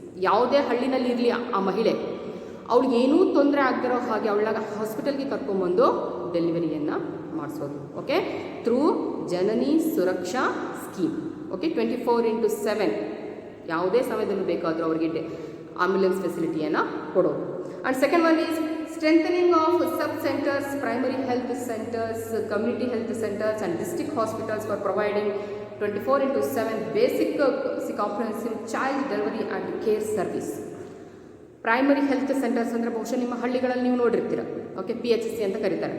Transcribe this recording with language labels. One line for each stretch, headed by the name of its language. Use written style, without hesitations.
Kannada: ಯಾವುದೇ ಹಳ್ಳಿನಲ್ಲಿ ಇರಲಿ ಆ ಮಹಿಳೆ, ಅವಳಿಗೆ ಏನೂ ತೊಂದರೆ ಆಗದಿರೋ ಹಾಗೆ ಅವಳಾಗ ಹಾಸ್ಪಿಟಲ್ಗೆ ಕರ್ಕೊಂಬಂದು ಡೆಲಿವರಿಯನ್ನು ಮಾಡಿಸೋದು.
English: Okay, through Janani Suraksha scheme.
Kannada: ಓಕೆ, 24/7 ಯಾವುದೇ ಸಮಯದಲ್ಲೂ ಬೇಕಾದರೂ ಅವರಿಗೆ ಆಂಬ್ಯುಲೆನ್ಸ್ ಫೆಸಿಲಿಟಿಯನ್ನು ಕೊಡೋದು.
English: And second one is strengthening of sub-centers, primary health centers, community health centers and district hospitals for providing 24/7 basic comprehensive child delivery and care service.
Kannada: Primary health centres ಅಂದರೆ ಬಹುಶಃ ನಿಮ್ಮ ಹಳ್ಳಿಗಳಲ್ಲಿ ನೀವು ನೋಡಿರ್ತೀರ. ಓಕೆ, PHC ಅಂತ ಕರೀತಾರೆ.